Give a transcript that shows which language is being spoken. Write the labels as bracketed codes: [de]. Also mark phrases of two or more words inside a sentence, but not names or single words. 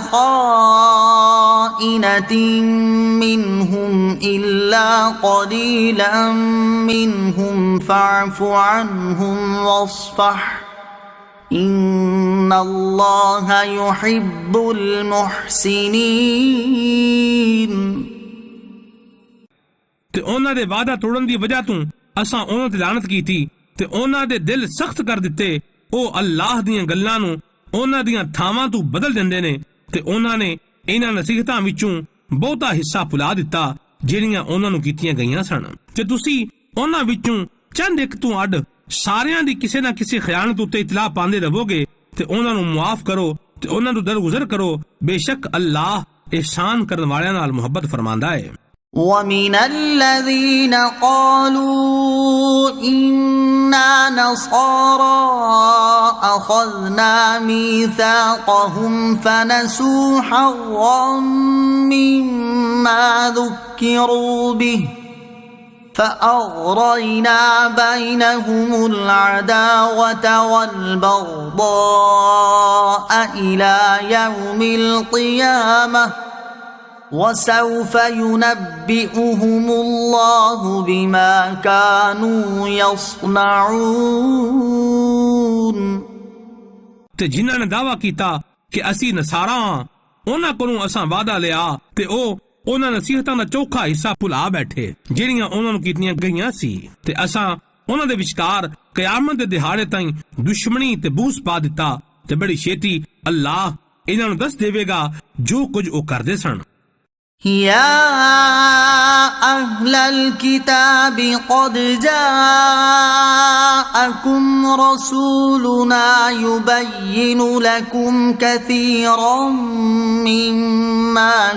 [ar] خائنة منهم إلا قليلا منهم فاعف عنهم واصفح إن الله يحب المحسنين। [pa] ਤੇ ਉਨ੍ਹਾਂ ਦੇ ਵਾਅਦਾ ਤੋੜਨ ਦੀ ਵਜ੍ਹਾ ਤੋਂ ਅਸਾਂ ਉਨ੍ਹਾਂ ਤੇ ਲਾਨਤ ਕੀਤੀ ਤੇ ਉਨ੍ਹਾਂ ਦੇ ਦਿਲ ਸਖ਼ਤ ਕਰ ਦਿੱਤੇ। ਉਹ ਅੱਲਾਹ ਦੀਆਂ ਗੱਲਾਂ ਨੂੰ ਉਹਨਾਂ ਦੀਆਂ ਥਾਵਾਂ ਤੋਂ ਬਦਲ ਦਿੰਦੇ ਨੇ ਤੇ ਉਹਨਾਂ ਨੇ ਇਹਨਾਂ ਨਸੀਹਤਾਂ ਵਿੱਚੋਂ ਬਹੁਤਾ ਹਿੱਸਾ ਭੁਲਾ ਦਿੱਤਾ ਜਿਹੜੀਆਂ ਉਹਨਾਂ ਨੂੰ ਕੀਤੀਆਂ ਗਈਆਂ ਸਨ ਤੇ ਤੁਸੀਂ ਉਹਨਾਂ ਵਿੱਚੋਂ ਚੰਦ ਇੱਕ ਤੋਂ ਅੱਡ ਸਾਰਿਆਂ ਦੀ ਕਿਸੇ ਨਾ ਕਿਸੇ ਖਿਆਨਤ ਉੱਤੇ ਇਤਲਾਹ ਪਾਉਂਦੇ ਰਹੋਗੇ ਤੇ ਉਹਨਾਂ ਨੂੰ ਮੁਆਫ ਕਰੋ ਤੇ ਉਹਨਾਂ ਤੋਂ ਦਰਗੁਜ਼ਰ ਕਰੋ। ਬੇਸ਼ੱਕ ਅੱਲਾਹ ihsan ਕਰਨ ਵਾਲਿਆਂ ਨਾਲ ਮੁਹੱਬਤ ਫਰਮਾਂਦਾ ਹੈ। [ar] ومن الذين قالوا إنا نصارى أخذنا ميثاقهم فنسوا حظا مما ذكروا به فأغرينا بينهم العداوة والبغضاء إلى يوم القيامة وسوف ينبئهم الله بما كانوا يصنعون [pa] ਤੇ ਜਿਨ੍ਹਾਂ ਨੇ ਦਾਅਵਾ ਕੀਤਾ ਕਿ ਅਸੀਂ ਨਸਾਰਾ ਹਾਂ ਉਹਨਾਂ ਕੋਲੋਂ ਅਸਾਂ ਵਾਅਦਾ ਲਿਆ ਤੇ ਉਹ ਉਹਨਾਂ ਨਸੀਹਤਾਂ ਦਾ ਚੋਖਾ ਹਿੱਸਾ ਭੁਲਾ ਬੈਠੇ ਜਿਹੜੀਆਂ ਉਹਨਾਂ ਨੂੰ ਕੀਤੀਆਂ ਗਈਆਂ ਸੀ ਤੇ ਅਸਾਂ ਉਹਨਾਂ ਦੇ ਵਿਚਕਾਰ ਕਿਆਮਤ ਦੇ ਦਿਹਾੜੇ ਤਾਈਂ ਦੁਸ਼ਮਣੀ ਤੇ ਬੂਸ ਪਾ ਦਿੱਤਾ ਤੇ ਬੜੀ ਛੇਤੀ ਅੱਲਾਹ ਇਹਨਾਂ ਨੂੰ ਦੱਸ ਦੇਵੇਗਾ ਜੋ ਕੁਝ ਉਹ ਕਰਦੇ ਸਨ [ar] يا أهل الكتاب قد جاءكم رسولنا يبين لكم كثيرا مما